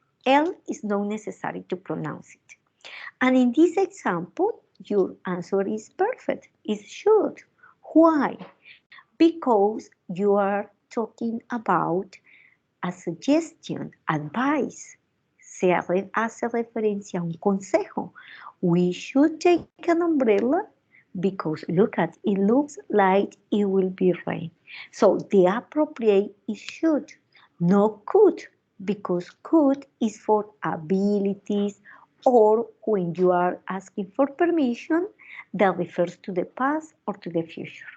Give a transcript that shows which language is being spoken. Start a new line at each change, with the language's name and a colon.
English: L is not necessary to pronounce it. And in this example, your answer is perfect, is should. Why? Because you are talking about a suggestion, advice.
Spanish: Se hace referencia a un consejo.
English: We should take an umbrella because look at it looks like it will be rain. So the appropriate is should, not could, because could is for abilities or when you are asking for permission that refers to the past or to the future.